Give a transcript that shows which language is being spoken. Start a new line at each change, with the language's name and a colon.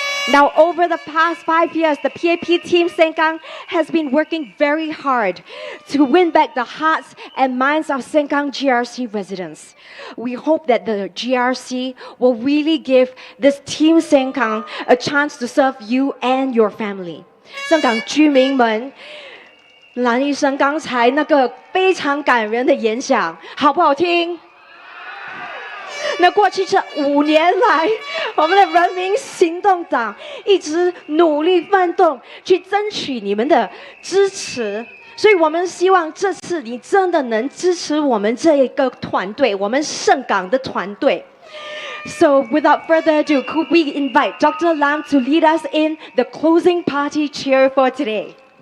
English: Now, over the past 5 years, the PAP team Sengkang has been working very hard to win back the hearts and minds of Sengkang GRC residents. We hope that the GRC will really give this team Sengkang a chance to serve you and your family.
Chinese: 香港居民们，蓝医生刚才那个非常感人的演讲，好不好听？那过去这5年来，我们的人民行动党一直努力奋斗，去争取你们的支持，所以我们希望这次你真的能支持我们这一个团队，我们圣港的团队。
English: So without further ado, could we invite Dr. Lam to lead us in the closing party cheer for today?